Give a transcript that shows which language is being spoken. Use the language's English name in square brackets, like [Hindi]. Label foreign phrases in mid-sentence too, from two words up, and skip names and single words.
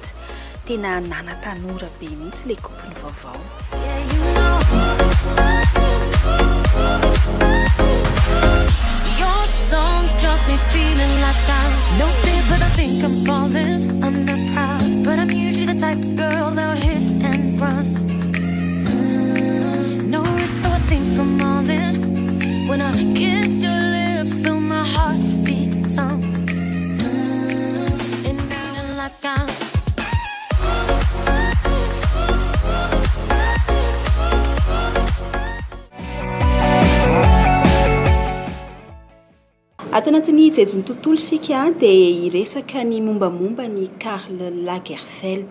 [Malagasy] Tena nana tanora be mihitsy ilay kopony vaovao. [English] Your songs got me feeling like I'm no fit, but I think I'm falling. I'm not proud, but I'm usually the type of girl that'll hit and run. No risk, so I think I'm all in. When I kiss your lips, feel my heart beat thump. And feeling like I'm [Malagasy] ato anatin'ny jejony tontolo sika dia iresaka ny mombamomba ny Karl Lagerfeld.